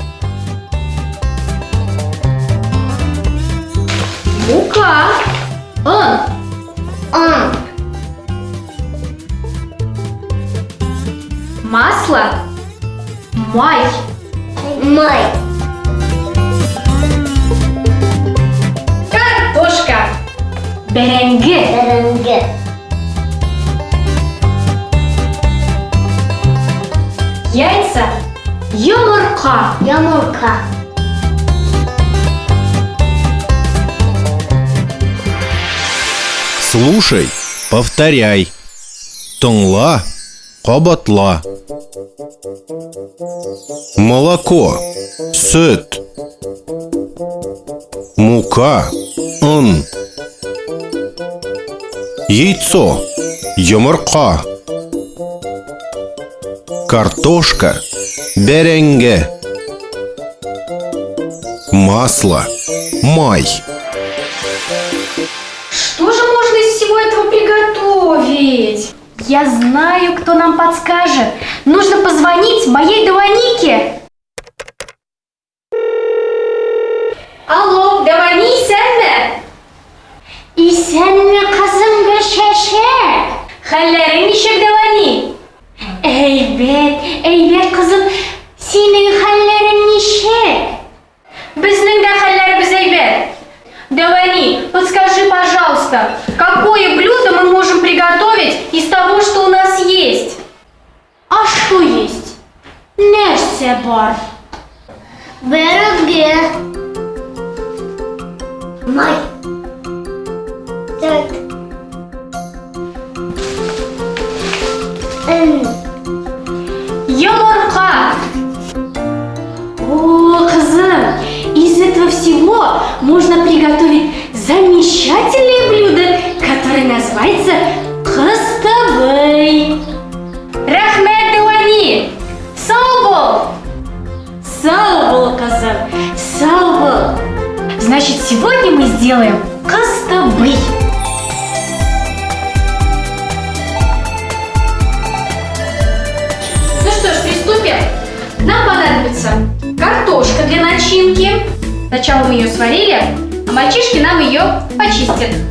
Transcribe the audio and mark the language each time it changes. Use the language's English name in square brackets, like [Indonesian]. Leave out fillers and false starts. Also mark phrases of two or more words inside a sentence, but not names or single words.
[Russian] мука, [Tatar] он, [Russian] масло, май, [Tatar] мой, [Russian] картошка, [Tatar] бәрәңге, бәрәңге, [Russian] яйца, йомырка. [Tatar] йомырка. [Russian] Слушай, повторяй. [Tatar] Тыңла, кабатла. [Russian] Молоко, süt. Мука, un. Яйцо, йомырка. Картошка, бәрәңге. Масло, май. Что же можно из всего этого приготовить? Я знаю, кто нам подскажет. Нужно позвонить моей Даванике. Алло, [Tatar] Давани, сәнме? Исәнме, кызым Гөлшәшә? Хәлләрең ничек, Давани? Әйбәт, кызым. Синең хәлләрең ничек? Безнең дә хәлләребез әйбәт. Давани, [Russian] подскажи, пожалуйста, какое блюдо мы можем приготовить из того, что у нас есть? А что есть? [Tatar] Нәрсә бар? Бәрәңге. Май. [Russian] Так. [Tatar] Йомырка. О, кызым, [Russian] из этого всего можно приготовить замечательное блюдо, которое называется кыстыбый. [Tatar] Рахмет, Давани. Сау бол. Сау бол, кызым. Сау бол. [Russian] Значит, сегодня мы сделаем кыстыбый. Ну что ж, приступим. Нам понадобится картошка для начинки. Сначала мы ее сварили, а мальчишки нам ее почистят.